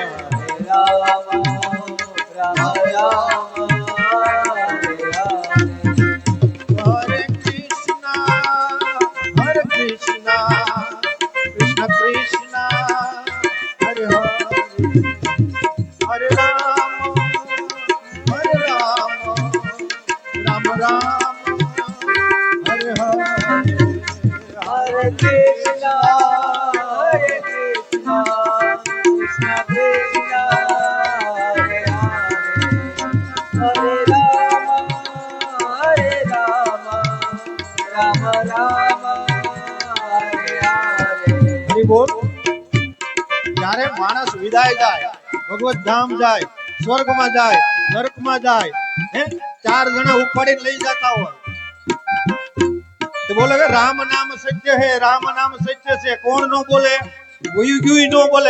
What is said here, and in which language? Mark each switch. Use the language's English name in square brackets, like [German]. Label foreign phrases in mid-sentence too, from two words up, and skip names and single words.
[Gujarati] હરે કૃષ્ણ હરે કૃષ્ણ કૃષ્ણ કૃષ્ણ હરે હરે હરે રામ રામ રામ હરે હરે Hare Krishna, Hare Krishna, Krishna Krishna, Hare Hare, Hare Rama, Hare Rama, Rama Rama, Hare Hare. હરી બોલ. જ્યારે માણસ વિદાય જાય, ભગવત ધામ જાય, સ્વર્ગમાં જાય, નરકમાં જાય, હે ચાર જણા ઉપાડીને લઈ જતા હોય તો બોલે કે [Hindi] राम नाम सत्य है, [Gujarati] રામ નામ સત્ય છે. કોણ નો બોલે? ગુયું નો બોલે.